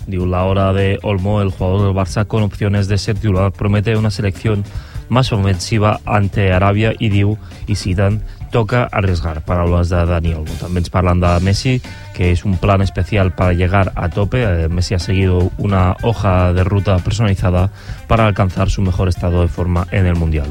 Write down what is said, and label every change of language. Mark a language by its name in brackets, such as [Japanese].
[Spanish] Diu, la hora de Olmo, el jugador del Barça con opciones de ser titular, promete una selección más ofensiva ante Arabia y diu, y citan, toca arriesgar, [Catalan] paraules de Dani Olmo. També ens parlen de Messi, que és [Spanish] un plan especial para llegar a tope. Messi ha seguido una hoja de ruta personalizada para alcanzar su mejor estado de forma en el Mundial.